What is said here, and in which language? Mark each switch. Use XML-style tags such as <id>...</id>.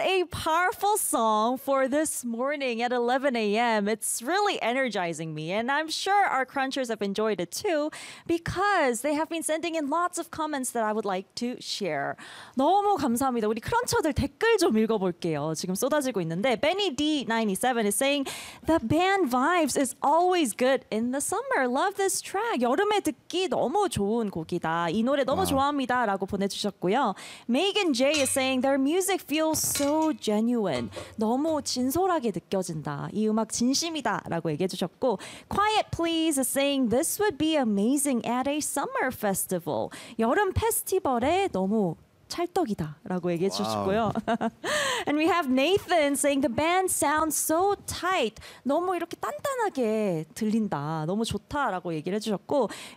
<en>powerful song for this morning at 11 a.m. It's really energizing me, and I'm sure our crunchers have enjoyed it too, because they have been sending in lots of comments that I would like to share.</en> <ko>너무 감사합니다. 우리 크런처들 댓글 좀 읽어볼게요. 지금 쏟아지고 있는데 Benny D97</ko> <en>is saying the band vibes is always good in the summer. Love this track.</en> <ko>여름에 듣기 너무 좋은 곡이다. 이 노래 너무 좋아합니다라고 보내주셨고요.</ko> <en>Megan J is saying their music feels so genuine.</en> <ko>너무 진솔하게 느껴진다. 이 음악 진심이다 라고 얘기해 주셨고</ko> <en>Quiet Please is saying this would be amazing at a summer festival.</en> <ko>여름 페스티벌에 너무 찰떡이다 라고 얘기해 주셨고요.</ko> <en>And we have Nathan saying the band sounds so tight.</en> <ko>너무 이렇게 단단하게 들린다. 너무 좋다 라고 얘기를 해주셨고</ko>